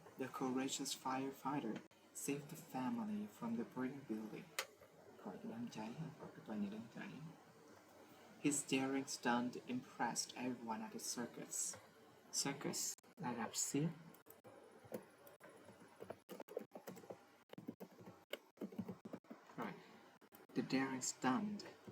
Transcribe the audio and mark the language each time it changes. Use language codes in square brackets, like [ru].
[en] The courageous firefighter saved the family from the burning building. [vi] Khỏi cái đám cháy, khỏi cái tòa nhà đang cháy. [en] His daring stunt impressed everyone at the circus. [vi] Circus là rạp xiếc. [en] Right. The daring stunt.